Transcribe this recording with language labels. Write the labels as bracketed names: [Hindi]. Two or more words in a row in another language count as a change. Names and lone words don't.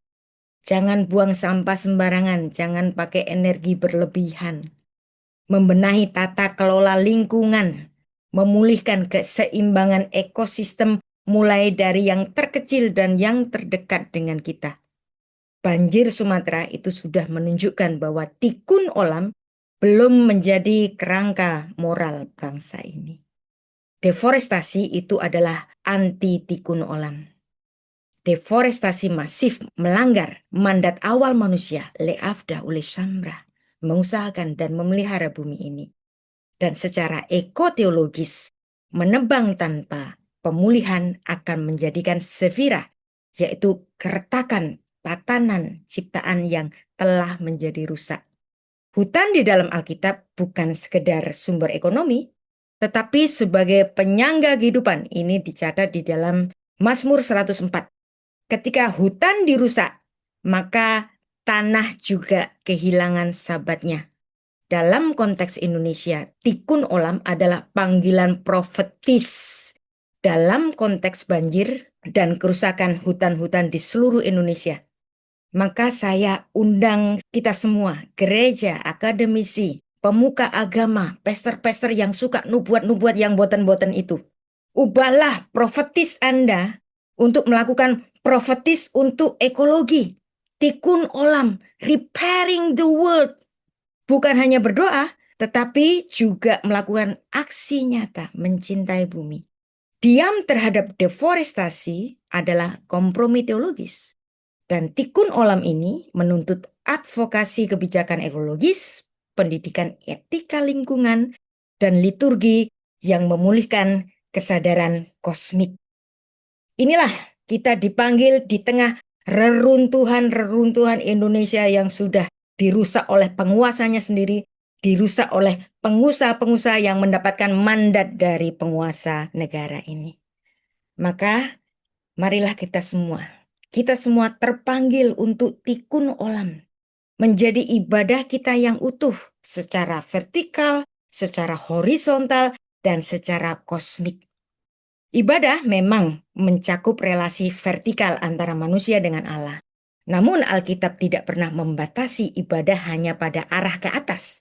[Indonesian] Jangan buang sampah sembarangan, jangan pakai energi berlebihan. Membenahi tata kelola lingkungan, memulihkan keseimbangan ekosistem mulai dari yang terkecil dan yang terdekat dengan kita. Banjir Sumatera itu sudah menunjukkan bahwa [Hebrew] תיקון עולם [Indonesian] belum menjadi kerangka moral bangsa ini. Deforestasi itu adalah anti [Hebrew] תיקון עולם. [Indonesian] Deforestasi masif melanggar mandat awal manusia, [Hebrew] לעבדה לשמרה, [Indonesian] mengusahakan dan memelihara bumi ini. Dan secara ekoteologis, menebang tanpa pemulihan akan menjadikan sefirah, yaitu keretakan tatanan ciptaan yang telah menjadi rusak. Hutan di dalam Alkitab bukan sekedar sumber ekonomi, tetapi sebagai penyangga kehidupan. Ini dicatat di dalam Mazmur 104. Ketika hutan dirusak, maka tanah juga kehilangan sahabatnya. Dalam konteks Indonesia, [Hebrew] תיקון עולם [Indonesian] adalah panggilan profetis dalam konteks banjir dan kerusakan hutan-hutan di seluruh Indonesia. Maka saya undang kita semua, gereja, akademisi, pemuka agama, pester-pester yang suka nubuat-nubuat yang boten-boten itu. Ubahlah profetis Anda untuk melakukan profetis untuk ekologi, [Hebrew] תיקון עולם, [English] repairing the world. [Indonesian] Bukan hanya berdoa, tetapi juga melakukan aksi nyata mencintai bumi. Diam terhadap deforestasi adalah kompromi teologis. Dan [Hebrew] תיקון עולם [Indonesian] ini menuntut advokasi kebijakan ekologis, pendidikan etika lingkungan, dan liturgi yang memulihkan kesadaran kosmik. Inilah kita dipanggil di tengah reruntuhan Indonesia yang sudah dirusak oleh penguasanya sendiri, dirusak oleh pengusaha-pengusaha yang mendapatkan mandat dari penguasa negara ini. Maka marilah kita semua terpanggil untuk [Hebrew] תיקון עולם, [Indonesian] menjadi ibadah kita yang utuh secara vertikal, secara horizontal, dan secara kosmik. Ibadah memang mencakup relasi vertikal antara manusia dengan Allah. Namun Alkitab tidak pernah membatasi ibadah hanya pada arah ke atas.